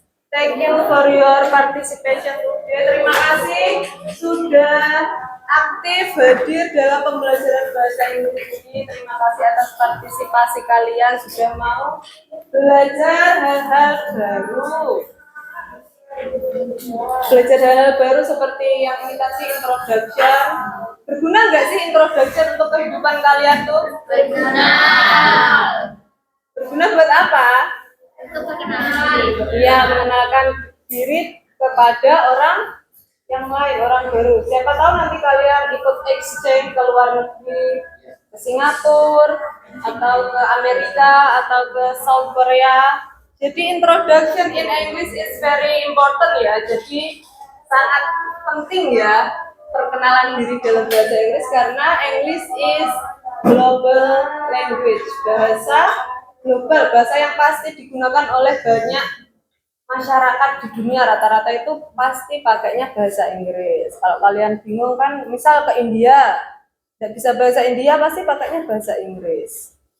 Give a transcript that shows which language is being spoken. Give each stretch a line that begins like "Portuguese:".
English: Thank you for your participation today.
Indonesian: Terima kasih sudah aktif hadir dalam pembelajaran bahasa Inggris ini. Terima kasih atas partisipasi kalian sudah mau belajar hal-hal baru. Belajar hal-hal baru seperti yang ini tadi introduction. Berguna nggak sih introduction untuk kehidupan kalian tuh? berguna Berguna buat apa? untuk mengenal diri. Iya, mengenalkan diri kepada orang yang lain, orang baru. Siapa tahu nanti kalian ikut exchange ke luar negeri, ke Singapura, atau ke Amerika, atau ke South Korea.
English: Jadi introduction in English is very important ya.
Indonesian: Jadi sangat penting ya perkenalan diri dalam bahasa Inggris karena
English: English is global language,
Indonesian: bahasa global, bahasa yang pasti digunakan oleh banyak masyarakat di dunia. Rata-rata itu pasti pakainya bahasa Inggris. Kalau kalian bingung kan, misal ke India, tidak bisa bahasa India, pasti pakainya bahasa Inggris.